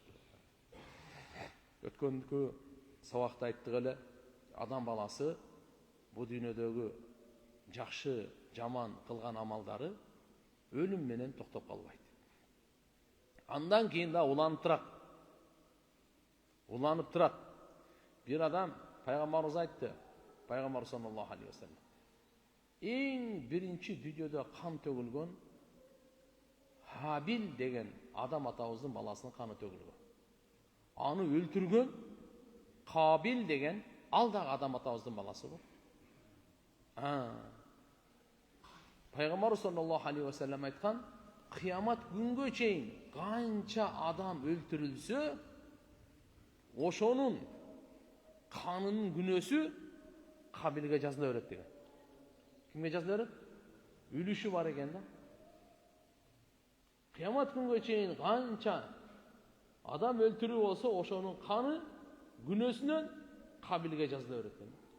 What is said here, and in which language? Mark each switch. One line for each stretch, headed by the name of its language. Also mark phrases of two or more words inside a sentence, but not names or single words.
Kyrgyz: Өткөндүкү сабакта айттык эле, адам баласы бул дүйнөдөгү жакшы, жаман кылган амалдары өлүм менен токтоп калбайт. Андан кийин да уланып турат. Бир адам, пайгамбарыбыз айтты, пайгамбар
Arabic: صلى الله عليه وسلم:
Kyrgyz: "Эң биринчи дүйнөдө кан төгүлгөн Хабил деген адам атабыздын баласынын каны төгүлгөн. Аны өлтүргөн Кабил деген ал дагы адам атабыздын баласы бол. Пайгамбар
Arabic: صلى الله عليه وسلم
Kyrgyz: айткан: "Кыямат күнгө чейин канча адам өлтүрүлсө, ошонун канынын күнөөсү Кабилге жазыла берет" деген. Кимге жазыла берет? Үлүшү бар экен да. Кыямат күнгө чейин канча адам өлтүрүү болсо, ошонун каны күнөөсүнөн Кабилге жазыла берет экен.